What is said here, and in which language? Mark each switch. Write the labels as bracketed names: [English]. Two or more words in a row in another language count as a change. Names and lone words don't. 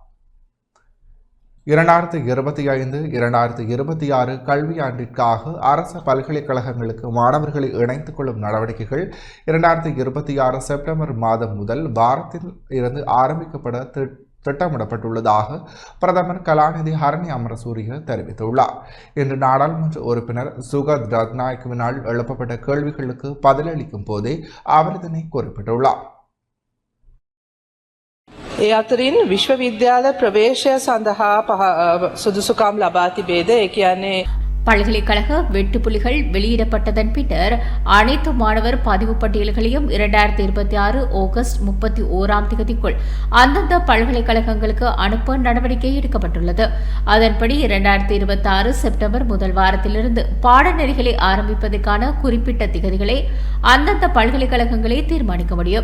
[Tamil] 2025-2026 கல்வியாண்டிற்காக அரசு பல்கலைக்கழகங்களுக்கு மாணவர்களை இணைத்துக் கொள்ளும் நடவடிக்கைகள் 2026 செப்டம்பர் மாதம் முதல் வாரத்தில் இருந்து ஆரம்பிக்கப்பட திட்டமிடப்பட்டுள்ளதாக பிரதமர் கலாநிதி ஹரணி அமரசூரிய தெரிவித்துள்ளார். இன்று நாடாளுமன்ற உறுப்பினர் சுகத் ரத்நாயக்கவினால் எழுப்பப்பட்ட கேள்விகளுக்கு பதிலளிக்கும் போதே அவர் இதனை குறிப்பிட்டுள்ளார். [Sinhala] ඒ අතරින් විශ්වවිද්‍යාල ප්‍රවේශය සඳහා සුදුසුකම් ලබා තිබේද? ඒ කියන්නේ [Tamil] பல்கலைக்கழக வெட்டுப்புலிகள் வெளியிடப்பட்டதன் பின்னர் அனைத்து மாணவர் பதிவு பட்டியல்களையும் 2026 ஆகஸ்ட் 31ஆம் தேதிக்குள் அந்தந்த பல்கலைக்கழகங்களுக்கு அனுப்ப நடவடிக்கை எடுக்கப்பட்டுள்ளது. அதன்படி 2026 செப்டம்பர் முதல் வாரத்திலிருந்து பாடநெறிகளை ஆரம்பிப்பதற்கான குறிப்பிட்ட திகதிகளை அந்தந்த பல்கலைக்கழகங்களே தீர்மானிக்க முடியும்.